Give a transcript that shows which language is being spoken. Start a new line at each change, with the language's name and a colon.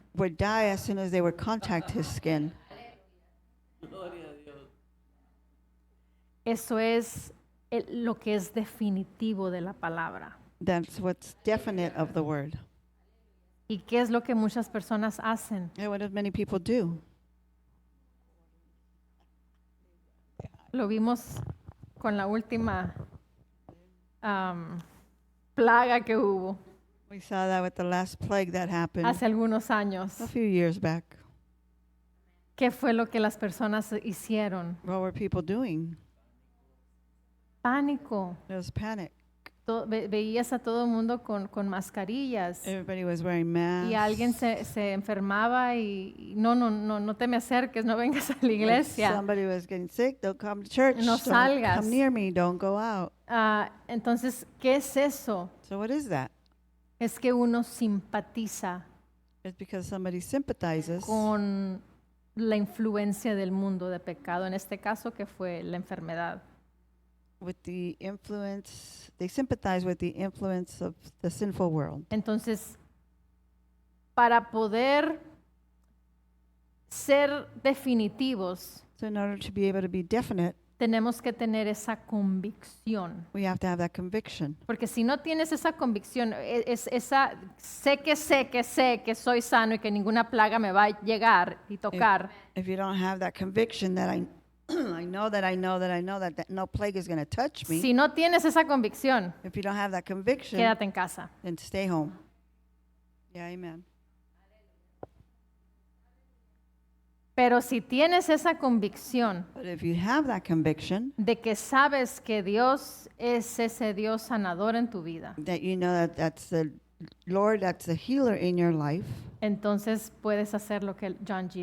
English: would die as soon as they would contact his skin.
Spanish: Eso es lo que es definitivo de la palabra.
English: That's what's definite of the word.
Spanish: ¿Y qué es lo que muchas personas hacen?
English: And what does many people do?
Spanish: Lo vimos con la última plaga que hubo
English: We saw that with the last plague that happened
Spanish: hace algunos años.
English: a few years back.
Spanish: ¿Qué fue lo que las personas hicieron?
English: What were people doing?
Spanish: Pánico.
English: There was panic.
Spanish: Veías a todo el mundo con mascarillas
English: Everybody was wearing masks.
Spanish: y alguien se enfermaba y no te me acerques, no vengas a la
English: If
Spanish: iglesia.
English: somebody was getting sick, don't come to church.
Spanish: No
English: Don't
Spanish: salgas.
English: come near me. Don't go out.
Spanish: Entonces, ¿qué es eso?
English: So what is that?
Spanish: Es que uno simpatiza
English: It's because somebody sympathizes
Spanish: con la influencia del mundo de pecado, en este caso que fue la enfermedad.
English: with the influence. They sympathize with the influence of the sinful world.
Spanish: Entonces, para poder ser definitivos,
English: So in order to be able to be definite,
Spanish: tenemos que tener esa convicción.
English: we have to have that conviction.
Spanish: Porque si no tienes esa convicción, sé que soy sano y que ninguna plaga me va a llegar y tocar,
English: If you don't have that conviction that I I know that no plague is going to touch me.
Spanish: si no tienes esa convicción,
English: If you don't have that conviction,
Spanish: quédate en casa.
English: then stay home. Yeah, amen.
Spanish: Pero si tienes esa convicción
English: But if you have that conviction
Spanish: de que sabes que Dios es ese Dios sanador en tu vida,
English: that you know that that's the Lord, that's the healer in your life,
Spanish: entonces puedes hacer lo que John G.